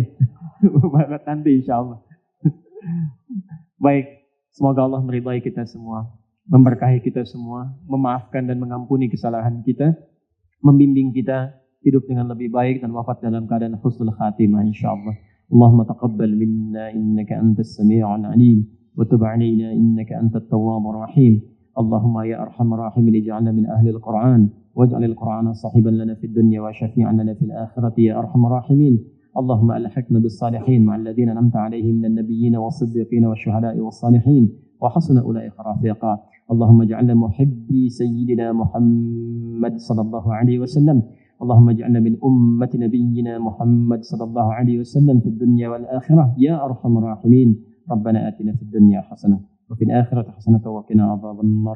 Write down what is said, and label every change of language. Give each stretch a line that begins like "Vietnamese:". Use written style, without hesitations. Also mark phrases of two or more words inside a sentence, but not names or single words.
Indonesian: Buat nanti
Arabic: إن شاء الله.
Indonesian: Baik, semoga Allah meridai kita semua, memberkahi kita semua, memaafkan dan mengampuni kesalahan kita, membimbing kita hidup dengan lebih baik dan wafat dalam keadaan
Arabic: حسن الخاتمة إن شاء الله. اللهم تقبل منا إنك أنت السميع العليم وتب علينا إنك أنت التواب الرحيم. اللهم يا أرحم الراحمين اجعلنا من أهل القرآن واجعل القرآن صاحبا لنا في الدنيا وشافعا لنا في الآخرة يا أرحم الراحمين. اللهم ألحقنا بالصالحين مع الذين أنعمت عليهم من النبيين والصديقين والشهداء والصالحين وحسن أولئك رفيقا. اللهم اجعلنا محبي سيدنا محمد صلى الله عليه وسلم. اللهم اجعلنا من أمة نبينا محمد صلى الله عليه وسلم في الدنيا والآخرة يا أرحم الراحمين. ربنا آتنا في الدنيا حسنة وفي الآخرة حسنة وقنا عذاب النار.